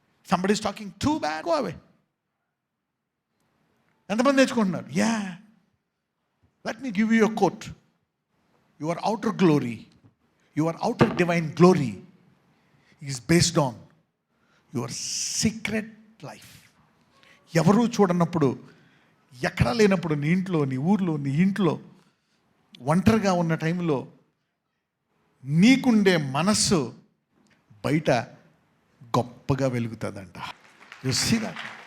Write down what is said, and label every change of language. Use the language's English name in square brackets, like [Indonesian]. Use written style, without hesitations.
[English] Somebody is talking too bad, go away. [Telugu] ఎంతమంది నేర్చుకుంటున్నారు? [English] Yeah, let me give you a quote. Your outer glory, your outer divine glory is based on your secret life. [Telugu] ఎవరు చూడనప్పుడు, ఎక్కడా లేనప్పుడు, నీ ఇంట్లో, నీ ఊర్లో, నీ ఇంట్లో ఒంటరిగా ఉన్న టైంలో నీకుండే మనస్సు బయట గొప్పగా వెలుగుతుందంట. [English] You see that?